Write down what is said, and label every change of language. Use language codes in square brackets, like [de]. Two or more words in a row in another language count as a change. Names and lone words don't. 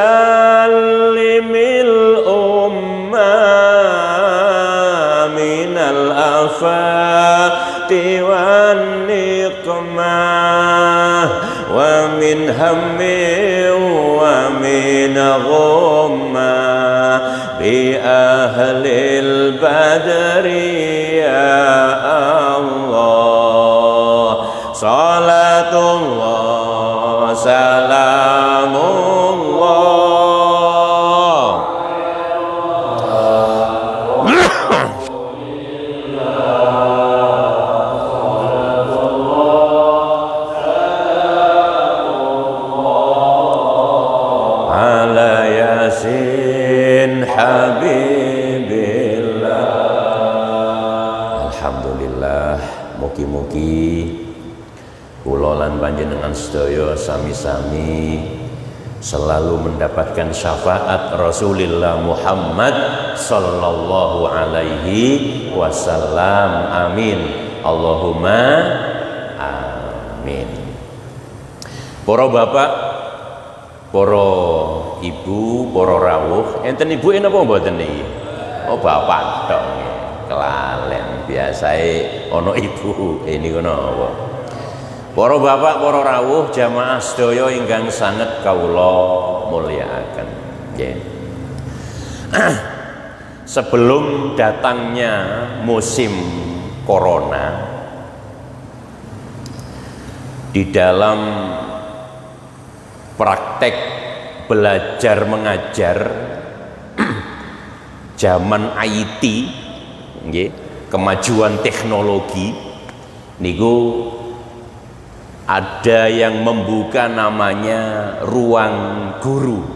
[ar] سلم الأمة من الآفات والنقمة ومن همّ ومن غمّة بأهل البدر يا الله صلاة الله سلام الله على ياسين حبيب الله. [jv] Alhamdulillah, mugi-mugi kula lan panjenengan sedaya sami-sami [id] selalu mendapatkan syafaat [jv] Rasulullah Muhammad [ar] صلى الله عليه وسلم. [jv] Amin. [ar] اللهم آمين. [jv] Para bapak, para ibu, para rawuh, enten ibu napa mboten niki? Oh bapak tok. Kelalen biasae ana ibu. Ini kono apa? Para bapak, para rawuh, jamaah sedaya ingkang sanget kawula mulyakaken. Nggih. [id] Sebelum datangnya musim corona, di dalam praktek belajar mengajar zaman IT, nggih, kemajuan teknologi niku ada yang membuka namanya ruang guru.